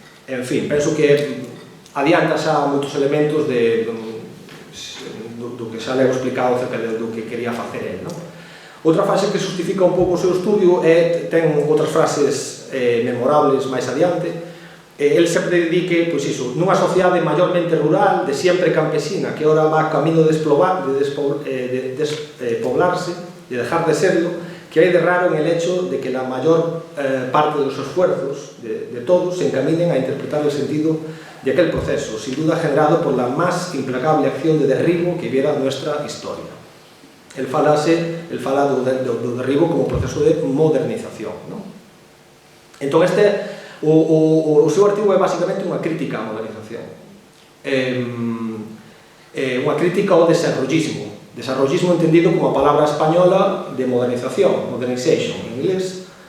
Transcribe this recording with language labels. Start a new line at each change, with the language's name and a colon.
Galician: En fin, penso que adianta xa moitos elementos do que xa levo explicado acerca do que quería facer el. Outra frase que justifica un pouco o seu estudio ten outras frases memorables máis adiante. El sempre dedique, pois iso, nunha sociedade maiormente rural, de sempre campesina,
Spanish: que ora va camino de despoblarse, de dejar de serlo, que hay de raro en el hecho de que la mayor parte de los esfuerzos de todos se encaminen a interpretar el sentido de aquel proceso, sin duda generado por la más implacable acción de derribo que viera nuestra historia.
Galician: El fala do derribo como proceso de modernización. Entón, o seu artigo é basicamente unha crítica á modernización. Unha crítica ao desarrollismo. Desarrollismo entendido como a palabra española de modernización, modernization, en inglés.